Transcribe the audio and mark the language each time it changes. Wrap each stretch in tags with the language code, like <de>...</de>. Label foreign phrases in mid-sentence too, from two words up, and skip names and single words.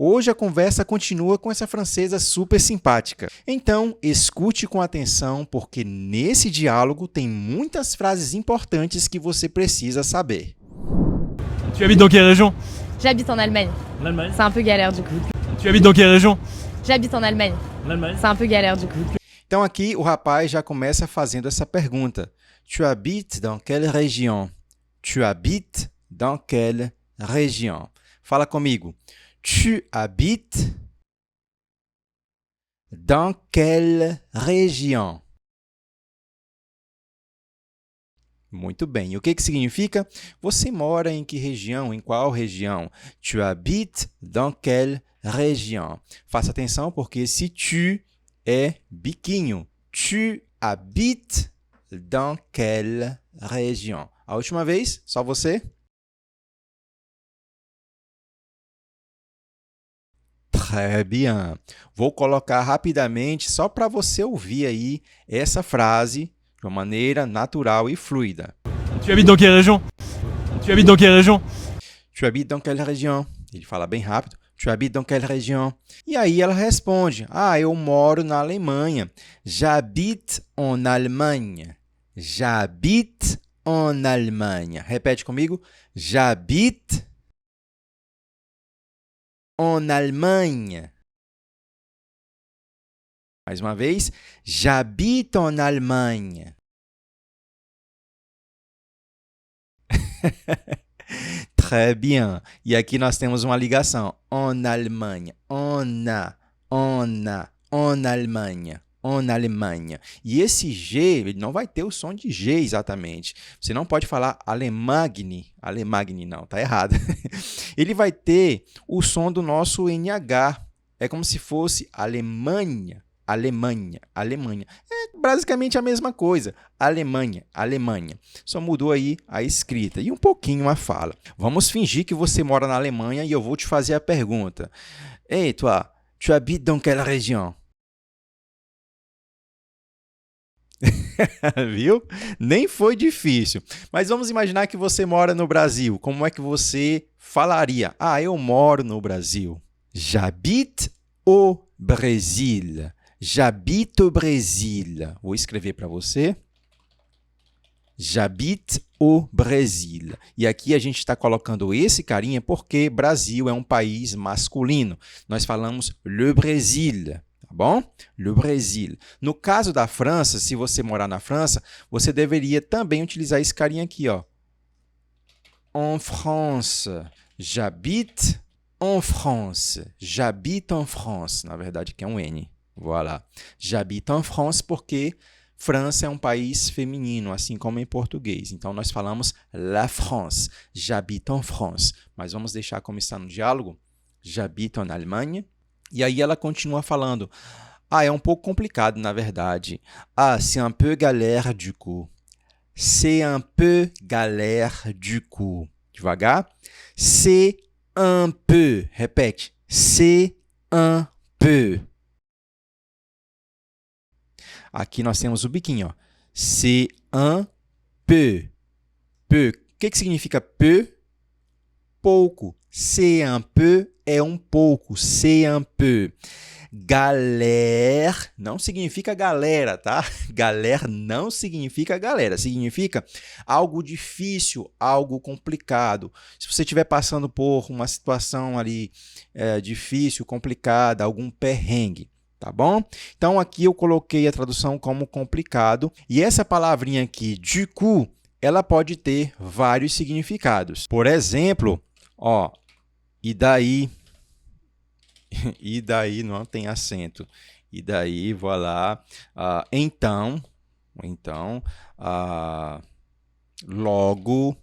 <pt>Hoje a conversa continua com essa francesa super simpática. Então, escute com atenção, porque nesse diálogo tem muitas frases importantes que você precisa saber.</pt> <fr>Tu habites dans quelle région? J'habite en Allemagne. L'Allemagne. C'est un peu galère du coup. Tu habites dans quelle région? J'habite en Allemagne. L'Allemagne. C'est un peu galère du coup.</fr> <pt>Então aqui o rapaz já começa fazendo essa pergunta.</pt> <fr>Tu habites dans quelle région? Tu habites dans quelle région?</fr> <pt>Fala comigo.</pt> <fr>Tu habites dans quelle région?</fr> <pt>Muito bem. E o que significa? Você mora em que região? Em qual região?</pt> <fr>Tu habites dans quelle région?</fr> <pt>Faça atenção porque esse tu é biquinho.</pt> <fr>Tu habites dans quelle région?</fr> <pt>A última vez, só você.</pt> <fr>Très bien.</fr> <pt>Vou colocar rapidamente só para você ouvir aí essa frase de uma maneira natural e fluida.</pt> <fr>Tu habites dans quelle région? Tu habites dans quelle région? Tu habites dans quelle région?</fr> <pt>Ele fala bem rápido.</pt> <fr>Tu habites dans quelle région?</fr> <pt>E aí ela responde, eu moro na Alemanha.</pt> <fr>J'habite en Allemagne. J'habite en Allemagne.</fr> <pt>Repete comigo.</pt> <fr>J'habite en Allemagne.</fr> <pt>Mais uma vez.</pt> <fr>J'habite en Allemagne. Très bien.</fr> <pt>E aqui nós temos uma ligação.</pt> <fr>En Allemagne. En Allemagne. En Alemanha.</fr> <pt>E esse G, ele não vai ter o som de G exatamente. Você não pode falar Allemagne. Allemagne não, tá errado. Ele vai ter o som do nosso NH. É como se fosse Alemanha. Alemanha, Alemanha. É basicamente a mesma coisa. Alemanha, Alemanha. Só mudou aí a escrita e um pouquinho a fala. Vamos fingir que você mora na Alemanha e eu vou te fazer a pergunta. Ei,</pt> <fr>toi, tu habites dans quelle région?</fr> <pt>Viu? Nem foi difícil. Mas vamos imaginar que você mora no Brasil. Como é que você falaria? Eu moro no Brasil.</pt> <fr>J'habite au Brésil. J'habite au Brésil.</fr> <pt>Vou escrever para você.</pt> <fr>J'habite au Brésil.</fr> <pt>E aqui a gente está colocando esse carinha porque Brasil é um país masculino. Nós falamos</pt> <fr>le Brésil.</fr> <pt>Tá bom?</pt> <fr>Le Brésil.</fr> <pt>No caso da França, se você morar na França, você deveria também utilizar esse carinha aqui, ó.</pt> <fr>En France. J'habite en France. J'habite en France.</fr> <pt>Na verdade, aqui é um N. Voilà.</pt> <fr>J'habite en France</fr> <pt>porque França é um país feminino, assim como em português. Então, nós falamos</pt> <fr>la France. J'habite en France.</fr> <pt>Mas vamos deixar como está no diálogo.</pt> <fr>J'habite en Allemagne.</fr> <pt>E aí ela continua falando. É um pouco complicado, na verdade.</pt> <fr>C'est un peu galère du coup. C'est un peu galère du coup. Devagar. C'est un peu. Repete. C'est un peu.</fr> <pt>Aqui nós temos o biquinho, ó.</pt> <fr>C'est un peu. Peu.</fr> <pt>O que significa peu? Pouco.</pt> <fr>C'est un peu</fr> <pt>é um pouco.</pt> <fr>C'est un peu.</fr> <pt>Galère não significa galera, tá? Galère não significa galera. Significa algo difícil, algo complicado. Se você estiver passando por uma situação ali difícil, complicada, algum perrengue. Tá bom? Então, aqui eu coloquei a tradução como complicado. E essa palavrinha aqui,</pt> <fr>du coup,</fr> <pt>ela pode ter vários significados. Por exemplo, e daí? E daí não tem acento. E daí, voilà. Então, logo.</pt>